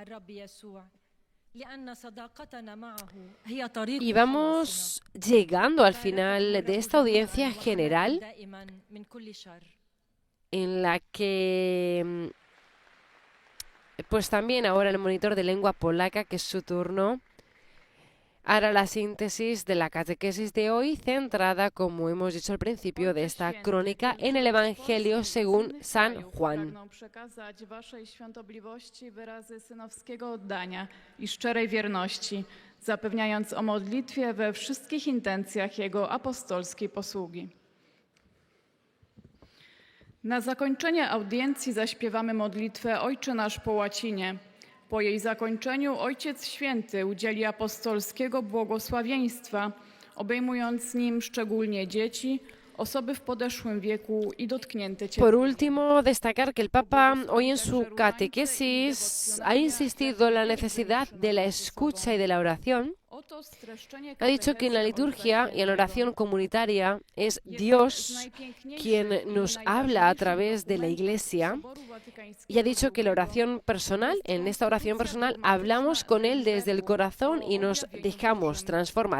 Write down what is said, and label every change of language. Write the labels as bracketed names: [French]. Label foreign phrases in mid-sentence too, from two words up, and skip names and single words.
[Spanish] Y vamos llegando al final de esta audiencia general en la que pues también ahora el monitor de lengua polaca, que es su turno, hará la síntesis de la catequesis de hoy, centrada, como hemos dicho al principio de esta crónica, en el Evangelio según San Juan. [Polish] Przekazać waszej świątobliwości wyrazy synowskiego oddania i szczerej wierności, zapewniając o modlitwie we wszystkich intencjach Jego apostolskiej posługi. Na zakończenie audiencji zaśpiewamy modlitwę Ojcze nasz po łacinie. Po jej zakończeniu Ojciec Święty udzieli apostolskiego błogosławieństwa, obejmując nim szczególnie dzieci, osoby w podeszłym wieku y dotknięte [Spanish] Por [Polish] cierpieniem. [Spanish] último, destacar que el Papa hoy en su catequesis ha insistido en la necesidad de la escucha y de la oración. [Polish] Oto streszczenie [Spanish] Ha dicho que en la liturgia y en la oración comunitaria es Dios quien nos habla a través de la Iglesia, y ha dicho que la oración personal, en esta oración personal, hablamos con Él desde el corazón y nos dejamos transformar.